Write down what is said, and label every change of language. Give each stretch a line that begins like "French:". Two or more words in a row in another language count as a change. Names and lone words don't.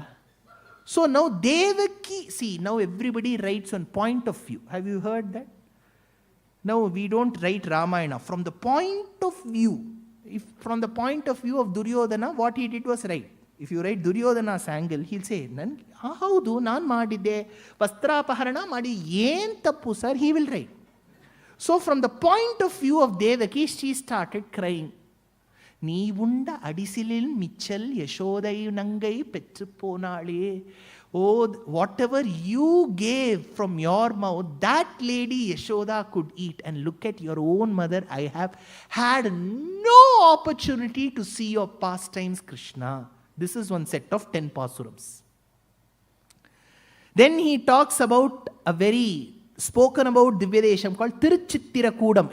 English: So now Devaki, see, now everybody writes on point of view. Have you heard that? Now we don't write Ramayana. From the point of view, from the point of view of Duryodhana, what he did was right. If you write Duryodhana's angle, he'll say,
Kannada: ಹೌದು, ನಾನ್ ಮಾಡಿದೆ, ವಸ್ತ್ರಾಪಹರಣ ಮಾಡಿ, ಏನ್ ತಪ್ಪು ಸರ್,
English: he will write. So from the point of view of Devaki, she started crying.
Tamil: நீ உண்ட அடிசிலில் மிச்சல் யசோதையு நங்கை பெற்று போனாளே.
English: Oh, whatever you gave from your mouth, that lady Yashoda could eat. And look at your own mother. I have had no opportunity to see your pastimes, Krishna. This is one set of 10 pasurams. Then he talks about spoken about Divyadesham called Tiruchittirakoodam.